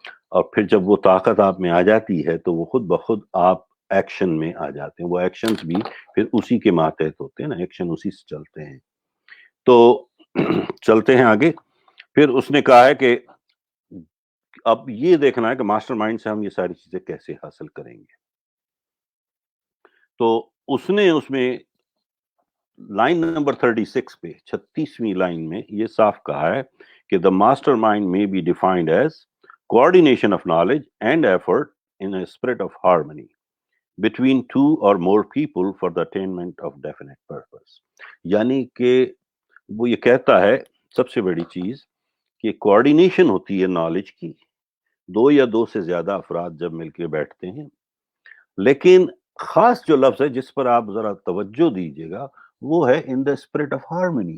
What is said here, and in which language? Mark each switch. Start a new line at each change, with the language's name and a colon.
Urdu: اور پھر جب وہ طاقت آپ میں آ جاتی ہے تو وہ خود بخود آپ ایکشن میں آ جاتے ہیں. وہ ایکشنز بھی پھر اسی کے ماتحت ہوتے ہیں نا، ایکشن اسی سے چلتے ہیں. تو چلتے ہیں آگے. پھر اس نے کہا ہے کہ اب یہ دیکھنا ہے کہ ماسٹر مائنڈ سے ہم یہ ساری چیزیں کیسے حاصل کریں گے. تو اس نے اس میں لائن نمبر 36 پہ 36ویں لائن میں یہ صاف کہا ہے کہ
English: the mastermind may be defined as coordination of knowledge and effort in a spirit of harmony between two or more people for the attainment of definite purpose.
Urdu: یعنی کہ وہ یہ کہتا ہے سب سے بڑی چیز کہ کوآرڈینیشن ہوتی ہے نالج کی دو یا دو سے زیادہ افراد جب مل کے بیٹھتے ہیں. لیکن خاص جو لفظ ہے جس پر آپ ذرا توجہ دیجیے گا وہ ہے ان دا اسپرٹ آف ہارمنی.